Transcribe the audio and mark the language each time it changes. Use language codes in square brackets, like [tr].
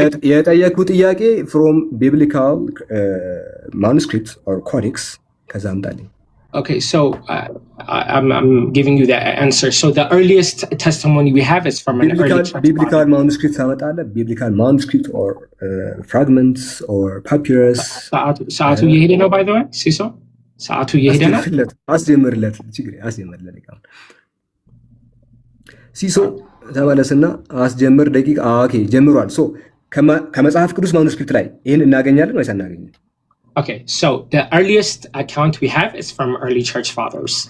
[am] የጠየኩ ጥያቄ [en] from biblical manuscripts or codex [am] ከዛ አምጣልኝ። [en] Okay, so I'm giving you the answer. So the earliest testimony we have is from an early church biblical manuscript [am] ታመጣለ? [en] biblical manuscript or fragments or papyrus? [am] ሰዓቱ እየሄደ ነው [en] by the way [am] ሲሶ ሰዓቱ እየሄደ ነው። አስጀምርለት ችግር አስጀምርለት ይቃል ሲሶ ተመለስና አስጀምር ደቂቃ። ኦኬ ጀምሯል። ሶ ከመጽሐፍ ቅዱስ ማኑስክሪፕት ላይ ይሄን እናገኛለን ወይስ አናገኝም? [en] Okay, so the earliest account we have is from early church fathers.